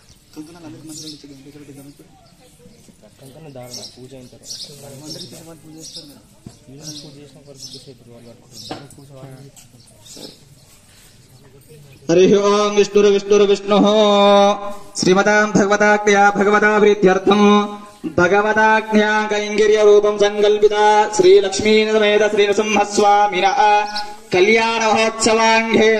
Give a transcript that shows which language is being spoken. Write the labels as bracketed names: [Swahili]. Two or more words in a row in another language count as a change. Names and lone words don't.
[Telugu] దారుణ పూజ అయిన తర్వాత పూజ చేస్తారు పూజ చేసిన పూజ [Sanskrit] हरि ओम विष्णुर्विष्णुर्विष्णु श्रीमतां भगवताज्ञया भगवता प्रीत्यर्थम भगवताज्ञया कैंगिर्य रूपम संकल्पिता श्री लक्ष्मी समेत श्री नृसिंहस्वामिनः कल्याण महोत्सवांगेन